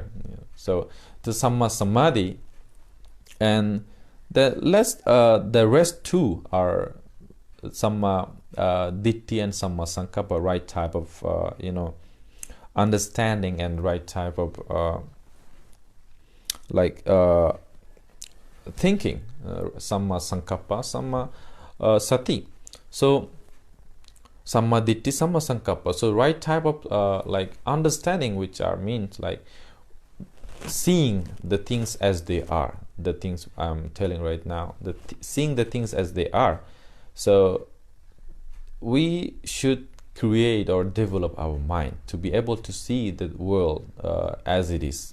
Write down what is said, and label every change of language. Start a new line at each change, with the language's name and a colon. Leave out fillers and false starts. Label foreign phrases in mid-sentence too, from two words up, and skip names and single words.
English: So the
Pali: Samma Samadhi,
English: and the rest two are
Pali: Samma Ditti
English: and
Pali: Samma Sankappa,
English: right type of understanding, and right type of thinking,
Pali: Samma Sankappa, Samma Sati. So Samma Ditti, Samma Sankappa.
English: So right type of understanding, which are means like seeing the things as they are, the things I'm telling right now, seeing the things as they are. So we should create or develop our mind to be able to see the world as it is.